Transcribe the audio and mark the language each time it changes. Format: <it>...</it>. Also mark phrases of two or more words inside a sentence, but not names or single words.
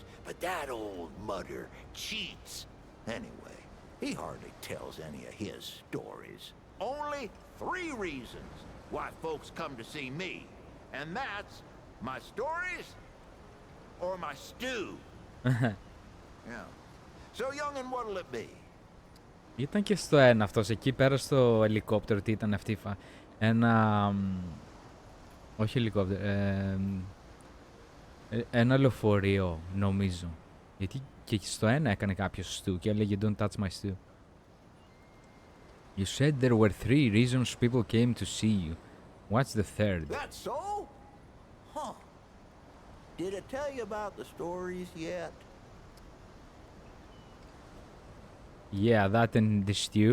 <en>But that old mudder cheats. Anyway, he hardly tells any of his stories. Only 3 reasons why folks come to see me. And that's my stories or my stew. Yeah. So youngin', what'll it be?</en> <el>Ήταν και στο ένα αυτός, εκεί πέρα στο ελικόπτερο, τι ήταν αυτή ένα... όχι ελικόπτερο, ένα λεωφορείο νομίζω. Γιατί και στο ένα έκανε κάποιος στου και έλεγε</el> <en>don't touch my stew. You said there were 3 reasons people came to see you. What's the third? That's so? Huh. Did I tell you about the stories yet? Yeah, that and the stew.</en>